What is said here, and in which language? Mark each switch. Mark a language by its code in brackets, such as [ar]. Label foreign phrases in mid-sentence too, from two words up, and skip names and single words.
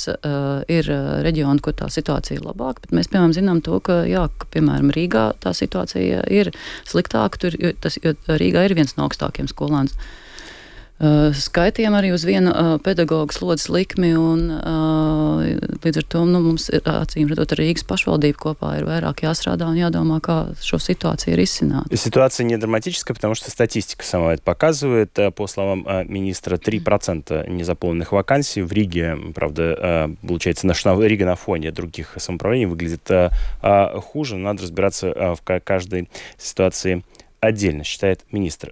[lv] Ir reģioni, kur tā situācija ir labāka, bet mēs, piemēram, zinām to, ka, piemēram, Rīgā tā situācija ir sliktāka, jo Rīgā ir viens no augstākiem skolēnu skaitiem arī uz vienu pedagoģu slodzes likmi, un līdz ar to mums, acīm redzot, ar Rīgas pašvaldību kopā ir vairāk jāstrādā un jādomā, kā šo situāciju risināt. [ru] Ситуация не драматическая, потому что статистика сама это показывает. По словам министра, 3% незаполненных вакансий. В Риге, правда, получается, Рига на фоне других самоуправлений выглядит хуже. Надо разбираться в каждой ситуации отдельно, считает министр.